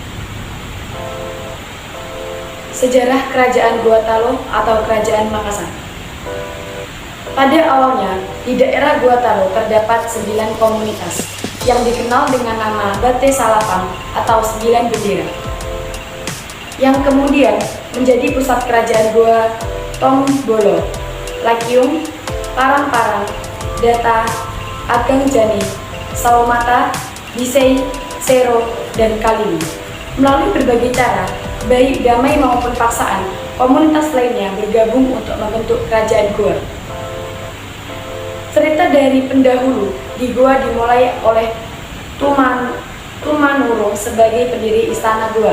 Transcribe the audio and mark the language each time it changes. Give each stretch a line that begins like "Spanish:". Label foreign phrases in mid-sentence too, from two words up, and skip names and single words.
Indonesian: Sejarah Kerajaan Gorontalo atau Kerajaan Makassar. Pada awalnya, di daerah Gorontalo terdapat 9 komunitas yang dikenal dengan nama Bate Salapang atau 9 bendera, yang kemudian menjadi pusat kerajaan Goa, Tongbolo, Lakiung, Parang-Parang, Data, Agang Jani, Saomata, Bisei, Sero, dan Kalili. Melalui berbagai cara, baik damai maupun paksaan, komunitas lainnya bergabung untuk membentuk kerajaan Goa. Cerita dari pendahulu di Goa dimulai oleh Tumanurung sebagai pendiri istana Goa.